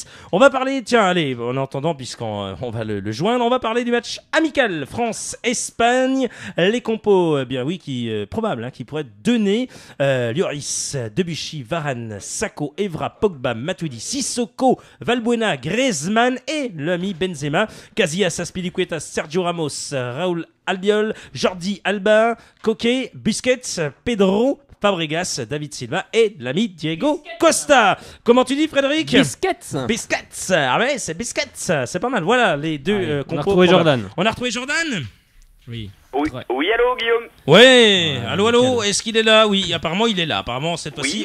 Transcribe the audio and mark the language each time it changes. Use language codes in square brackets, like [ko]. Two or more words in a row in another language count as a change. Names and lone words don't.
[fr] On va parler, en attendant puisqu'on va le joindre, on va parler du match amical France-Espagne. Les bien oui, probable, qui pourrait donner Lloris, Debuchy, Varane, Sakho, Evra, Pogba, Matuidi, Sissoko, Valbuena, Griezmann et l'ami Benzema, Casillas, Azpilicueta, Sergio Ramos, Raúl Albiol, Jordi Alba, Koke, Busquets, Pedro, Fabregas, David Silva et l'ami Diego Costa. Comment tu dis, Frédéric? Biscuits. Ah ouais, c'est Biscuits. C'est pas mal. Voilà les deux compos. On a retrouvé Jordan. On a retrouvé Jordan? Oui. Oui, allô, Guillaume? Ouais, allô, est-ce qu'il est là? Oui, apparemment il est là. Apparemment cette fois-ci,